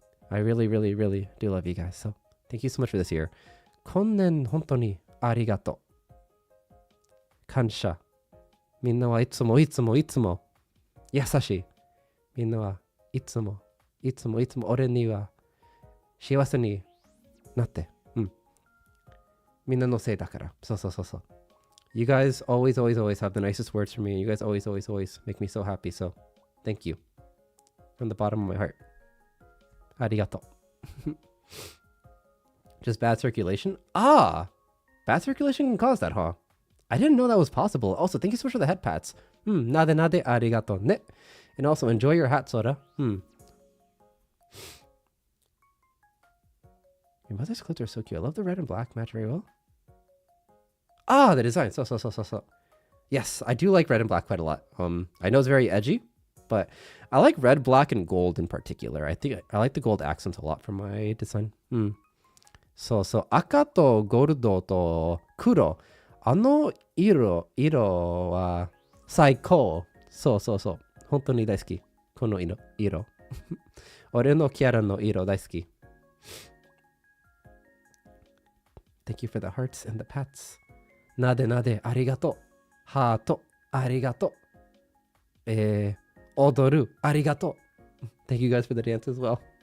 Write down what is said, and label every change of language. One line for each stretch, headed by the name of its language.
English: I really do love you guys. So, thank you so much for this year.
Japanese: 今年本当にありがとう。感謝。みんなはいつも優しい。みんなはいつも俺には幸せになって。みんなのせいだから。そう。
English: You guys always have the nicest words for me. And you guys always make me so happy. So, thank you. From the bottom of my heart.
Japanese: ありがとう。
English: Just bad circulation? Bad circulation can cause that, huh? I didn't know that was possible. Also, thank you so much for the head pats.
Japanese: なでありがとうね。
English: And also, enjoy your hat, Soda. Your mother's clothes are so cute. I love the red and black match very well. The design. So. Yes, I do like red and black quite a lot. I know it's very edgy, but I like red, black, and gold in particular. I think I like the gold accents a lot for my design.
Japanese: そう。赤とゴールドと黒。あの色は最高。そう。本当に大好き。この色。俺のキャラの色大好き。
English: Thank you for the hearts and the pats.
Japanese: なでありがとう。ハートありがとう。踊るありがとう。
English: Thank you guys for the dance as well.